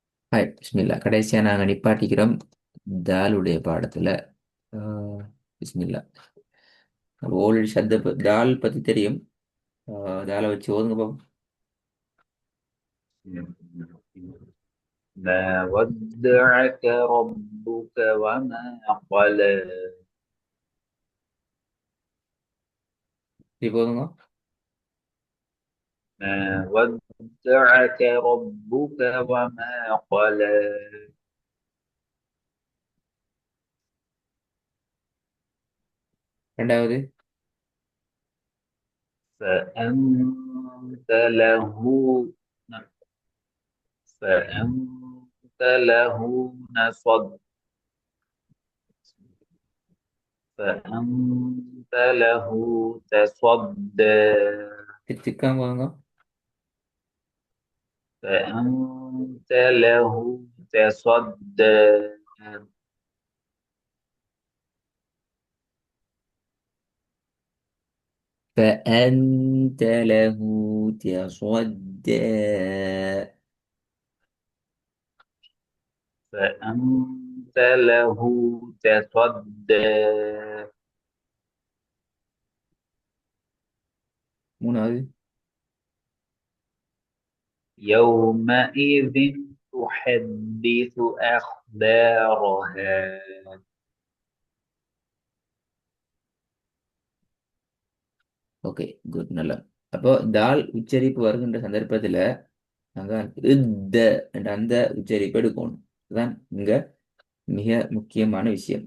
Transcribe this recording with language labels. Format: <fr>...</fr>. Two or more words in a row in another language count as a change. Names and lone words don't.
<ta>ஹாய் பிஸ்மில்லா. கடைசியா நாங்க நிப்பாட்டிக்கிறோம் தாலுடைய பாடத்துல. ஆஹ், பிஸ்மில்லா. ஓல்டு சத்த தால் பத்தி தெரியும். தாலை வச்சு ஓதுங்க பாப்போம்.</ta> <ar>ما ودعك ربك وما قلى</ar> <ta>இப்போ ஓதுங்க.</ta> <ar>ما ودعك ربك وما قلى</ar> <ta>ரெண்டாவது.</ta> <ar>فأنت له فأنت له نصب فأنت له تصدى</ar> <ta>திக்காம ஓதுங்க.</ta> <ar>فأنت له تصدى فأنت له تصدى. فأنت له تصدى</ar> <ta>மூணாவது.</ta> <ar>يومئذ تحدث أخبارها</ar> <en>okay, good,</en> <ta>நல்லா. அப்போ தால் உச்சரிப்பு வருகின்ற சந்தர்ப்பத்துல நாங்க இத்த என்ற அந்த உச்சரிப்பு எடுக்கணும். இதுதான் இங்க மிக முக்கியமான விஷயம்.</ta>